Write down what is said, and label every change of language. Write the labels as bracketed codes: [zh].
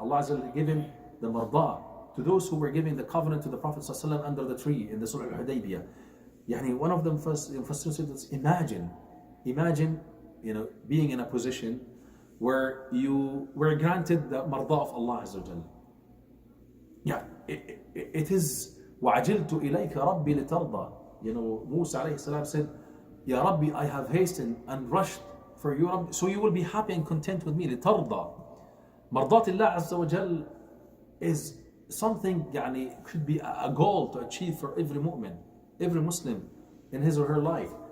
[en] Allah Azza wa Jal given the marda to those who were giving the covenant to the Prophet ﷺ under the tree in the Surah Al-Hudaybiyah. One of them first said, imagine, being in a position where you were granted the marda of Allah Azza wa Jal. Yeah, it is [ar] وَعَجِلْتُ إِلَيْكَ رَبِّي لِتَرْضَى. [en] Musa alayhi salam said, Ya Rabbi, I have hastened and rushed for you, Rabbi, so you will be happy and content with me. [ar] لِتَرْضَى. [en] Mardat Allah Azza wa Jal is something, could be a goal to achieve for every mu'min, every Muslim in his or her life.